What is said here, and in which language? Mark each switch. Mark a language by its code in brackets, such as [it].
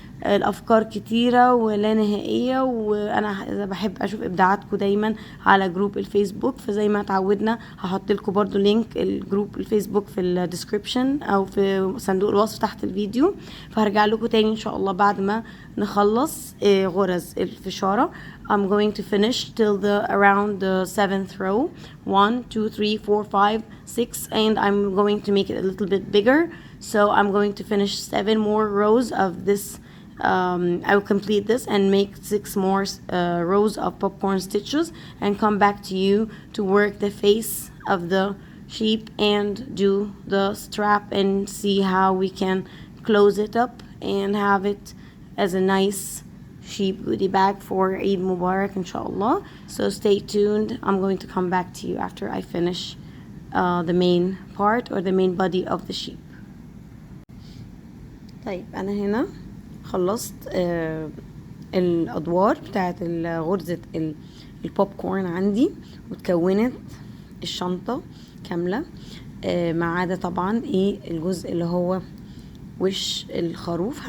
[ar] الافكار كتيرة ولا نهائية، وانا بحب اشوف ابداعاتكم دايما على جروب الفيسبوك. فزي ما اتعودنا هحط لكم برضو لينك الجروب الفيسبوك في الديسكريبشن او في صندوق الوصف تحت الفيديو. فهرجع لكم تاني ان شاء الله بعد ما نخلص غرز الفشارة. [en] I'm going to finish till around the 7th row. 1 2 3 4 5 6, and I'm going to make it a little bit bigger, so I'm going to finish 7 more rows of this. I will complete this and make 6 more rows of popcorn stitches and come back to you to work the face of the sheep and do the strap and see how we can close it up and have it as a nice sheep goodie bag for Eid Mubarak inshallah. So stay tuned. I'm going to come back to you after I finish the main part or the main body of the sheep. [ar] طيب أنا هنا خلصت الأدوار بتاعت غرزة البوب كورن عندي، وتكونت الشنطة كاملة ما عدا طبعا الجزء اللي هو وش الخروف.